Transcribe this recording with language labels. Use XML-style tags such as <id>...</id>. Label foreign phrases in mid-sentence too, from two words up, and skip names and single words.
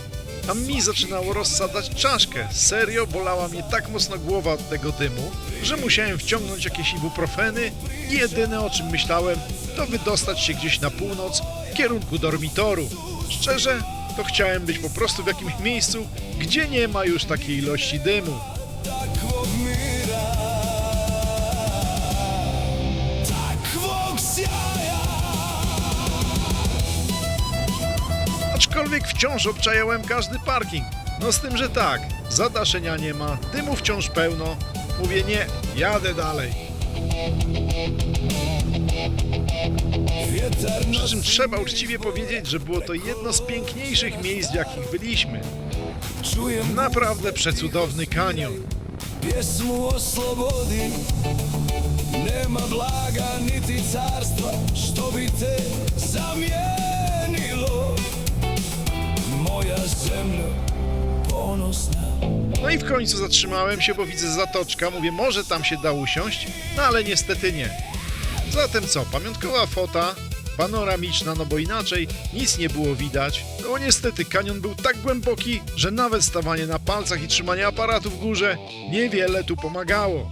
<pl>A mi zaczynało rozsadzać czaszkę. Serio, bolała mnie tak mocno głowa od tego dymu, że musiałem wciągnąć jakieś ibuprofeny i jedyne, o czym myślałem, to wydostać się gdzieś na północ w kierunku dormitoru. Szczerze, to chciałem być po prostu w jakimś miejscu, gdzie nie ma już takiej ilości dymu.</pl> <sr>takvog mira, takvog sjaja.</sr> <pl>Aczkolwiek wciąż obczajałem każdy parking. No z tym, że tak, zadaszenia nie ma, dymu wciąż pełno. Mówię nie, jadę dalej.</pl> <sr>Vjetar</sr> <pl>Przy czym trzeba uczciwie powiedzieć, że było to jedno z piękniejszych miejsc, w jakich byliśmy.</pl> <sr>čujem</sr> <pl>Naprawdę przecudowny kanion.</pl> <sr>pjesmu o slobodi. Nema blaga niti carstva što bi te zamijenilo. Moja zemlja ponosna.</sr> <pl>No i w końcu zatrzymałem się, bo widzę zatoczka. Mówię, może tam się da usiąść, no ale niestety nie. Zatem co, pamiątkowa fota, panoramiczna, no bo inaczej nic nie było widać. No bo niestety kanion był tak głęboki, że nawet stawanie na palcach i trzymanie aparatu w górze niewiele tu pomagało.</pl>